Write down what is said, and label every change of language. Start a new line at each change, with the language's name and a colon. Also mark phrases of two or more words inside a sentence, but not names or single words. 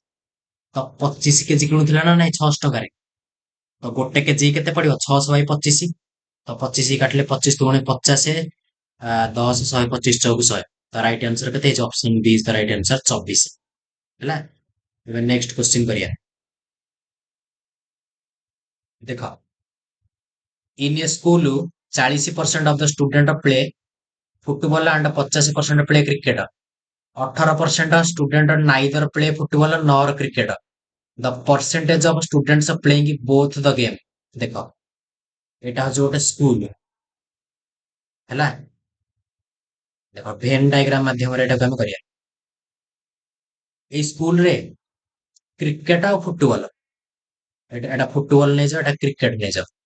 Odia: ତ 25 କେଜି କିଣୁଥିଲା ନା ନାଇଁ 600 ଟଙ୍କାରେ? ତ ଗୋଟେ କେଜି କେତେ ପଡିବ? 600 ବାଇ 25। ତ 25 କାଟିଲେ 25 ଦୁଗୁଣେ 50, 10 100 25 ଚଉକୁ 100। ତ
English: right answer
Odia: କେତେ ହେଇଛି?
English: option B is the right answer,
Odia: 24। ହେଲା। ଏବେ
English: next question
Odia: କରିବା। ଦେଖ,
English: in a school 40% of the student play football and 50% play cricket. 18% student neither play football nor cricket. The percentage of students playing both the game.
Odia: ଦେଖ, ଏଇଟା ହଉଛି ଗୋଟେ ସ୍କୁଲ, ହେଲା। ଦେଖ
English: Venn diagram
Odia: ମାଧ୍ୟମରେ ଏଟାକୁ ଆମେ କରିବା। ଏଇ ସ୍କୁଲରେ କ୍ରିକେଟ ଆଉ ଫୁଟବଲ, ଏଟା ଫୁଟବଲ ନେଇଯାଅ, ଏଟା କ୍ରିକେଟ ନେଇଯାଅ।